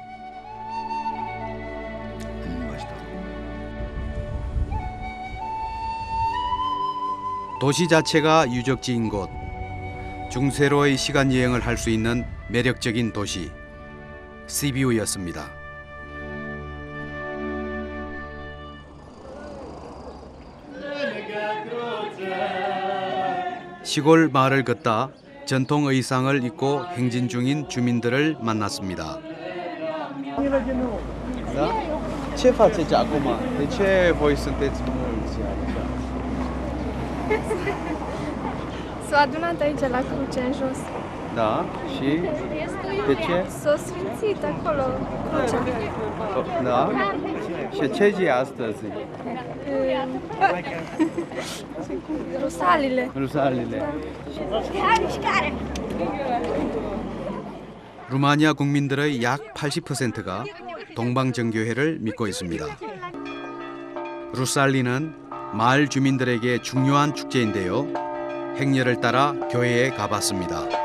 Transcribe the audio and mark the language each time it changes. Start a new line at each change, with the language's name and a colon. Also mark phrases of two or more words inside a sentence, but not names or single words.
Korean: 도시 자체가 유적지인 곳, 중세로의 시간 여행을 할 수 있는 매력적인 도시, 시비우였습니다. 시골 마을을 걷다 전통 의상을 입고 행진 중인 주민들을 만났습니다.
Romanian: Ce faceți acum? De ce voi sunteți mulți? S-au adunat aici la cruce în jos. Da? Și de ce? S-au sfințit acolo crucea. Da? Și ce zi e astăzi? Rusalile. Rusalile.
Korean: 루마니아 국민들의 약 80%가 동방정교회를 믿고 있습니다. 루살리는 마을 주민들에게 중요한 축제인데요. 행렬을 따라 교회에 가봤습니다.